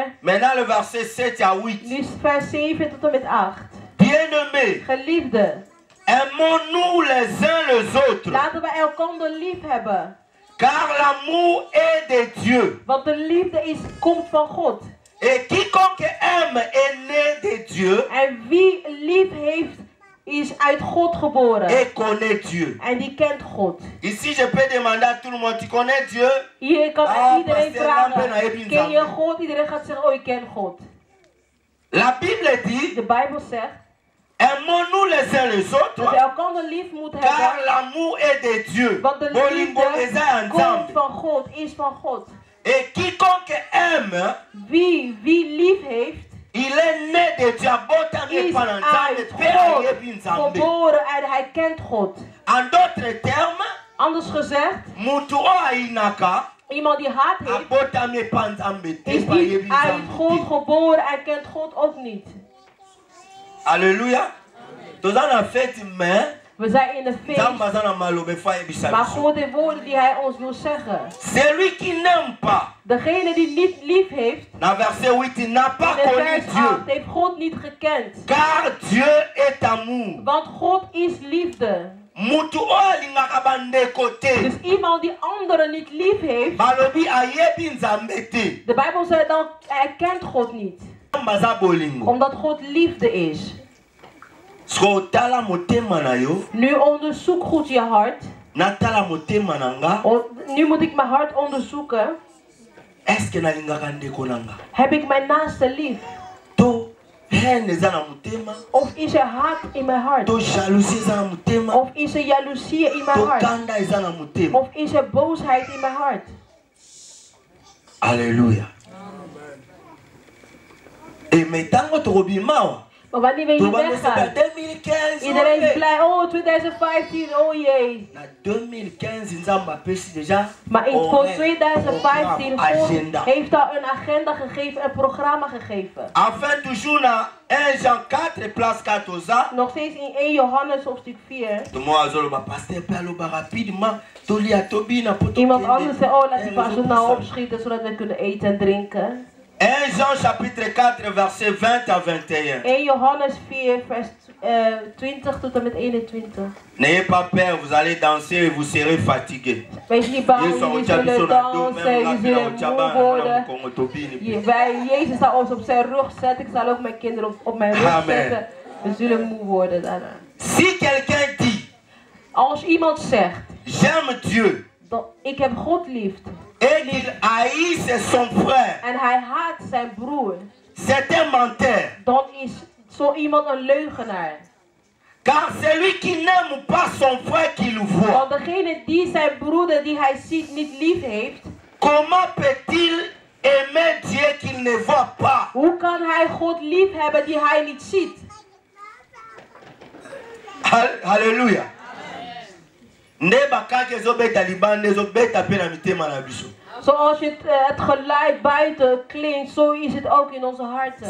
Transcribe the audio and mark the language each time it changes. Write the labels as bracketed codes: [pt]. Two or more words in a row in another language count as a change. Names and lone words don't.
[fr] maintenant le verset 7 à 8. [nl] Nu is vers 7 tot en met 8. [fr] Bien-aimés, [nl] Geliefde, [fr] aimons-nous les uns les autres, [nl] laten we elkander lief hebben. [fr] car l'amour est de Dieu. [nl] Want de liefde komt van God. [fr] Et quiconque aime est né de Dieu [nl] En wie lief heeft, is uit God geboren. [fr] et connaît Dieu. [nl] En die kent God. [fr] Ici, je peux demander à tout le monde, tu connais Dieu? [nl] Hier kan iedereen Pastor Lampen, hij vragen, heeft ken je iets God? Iedereen gaat zeggen, oh ik ken God. [fr] La Bible dit, [nl] De Bijbel zegt [fr] aimons-nous les uns les [nl] dat we [fr] autres, [nl] elkander lief moeten [fr] car [nl] hebben. [fr] l'amour est de Dieu. [nl] Want de [ln] Bolingo eza [nl] liefde komt [fr] ensemble. [nl] van God, is van God. [fr] Et quiconque aime, [nl] Wie lief heeft, [fr] il est né de Dieu. [ln] Abotami [nl] is [ln] pa na nzambe, [nl] uit [ln] pe ayebi [nl] God [ln] nzambe. [nl] geboren en hij kent God. [fr] En d'autres termes, [nl] Anders gezegd, [ln] mutu oyo ayinaka, [nl] iemand die haat heeft, [ln] abotami pa nzambe te, [nl] is [ln] pa [nl] niet [ln] ayebi [nl] uit [ln] nzambe [nl] God [ln] te. [nl] geboren en kent God ook niet. [ln] Alléluia. Toza na fête mais [nl] We zijn in de [ln] nzambe [nl] feest, [ln] aza na maloba efa ayebisa [nl] maar [ln] biso. [nl] God heeft woorden die hij ons wil zeggen. [fr] Celui qui n'aime pas, [nl] Degene die niet lief heeft, [fr] dans verset 8, il n'a pas [nl] in [fr] connu [nl] vers [fr] Dieu. [nl] 8 heeft God niet gekend. [fr] Car Dieu est amour. [nl] Want God is liefde. [ln] Mutu oyo alingaka bandeko te, [nl] Dus iemand die anderen niet lief heeft, [ln] balobi ayebi nzambe te. [nl] de Bijbel zegt dan, hij kent God niet. [ln] Nzambe aza bolingo. [nl] Omdat God liefde is. [ln] Soki otala motema na yo, [nl] Nu onderzoek goed je hart. [ln] natala motema na nga, [nl] Nu moet ik mijn hart onderzoeken. [ln] eske nalingaka ndeko na nga? [nl] Heb ik mijn naaste lief? [ln] To haine eza na motema, [nl] Of is er haat in mijn hart? [ln] to jalousie eza na motema, [nl] Of is er jaloezie in mijn [ln] to [nl] hart? [ln] kanda eza na motema. [nl] Of is er boosheid in mijn hart? [ln] Alléluia. [fr] Et mais [ln] tango tokobima awa, [nl] Maar wanneer we hier [ln] tobandesaka [nl] weggaan, 2015, iedereen is [ln] oye. [nl] blij. Oh, 2015, oh jee. [ln] Na 2015 nzambe apesi deja [nl] Maar voor [ln] horaire, [nl] 2015 [ln] programme, [nl] God [ln] agenda. [nl] heeft al een agenda gegeven, een programma gegeven. [fr] Enfin toujours [ln] na 1 Jean 4 place 4 oza. [nl] Nog steeds in 1 Johannes hoofdstuk 4. [ln] Tomo azoloba pasteur pe aloba rapidement tolia tobina po [nl] Iemand anders zei, oh laat die pastor nou opschieten zodat we kunnen eten en drinken. [fr] 1 Jean chapitre 4 verset 20 à 21. [nl] 1 Johannes 4 vers 20 tot en met 21. [fr] N'ayez pas peur, vous allez danser et vous serez fatigués. [nl] Wees niet bang, jullie zullen dansen, jullie zullen moe worden. Jezus zal ons op zijn rug zetten, ik zal ook mijn kinderen op mijn rug zetten. We zullen moe worden daarna. [fr] Si quelqu'un dit, [nl] Als iemand zegt, [fr] j'aime Dieu, [nl] ik heb God lief. [fr] et qu'il haïsse son frère, [nl] En hij haat zijn broer. [fr] c'est un menteur. [nl] Dan is zo iemand een leugenaar. [fr] Car celui qui n'aime pas son frère qu'il voit, [nl] Want degene die zijn broeder die hij ziet niet lief heeft, [fr] comment peut-il aimer Dieu qu'il ne voit pas? [nl] hoe kan hij God lief hebben die hij niet ziet? [fr] Alléluia. [nl] Zoals het geluid buiten klinkt, zo is het ook in onze harten.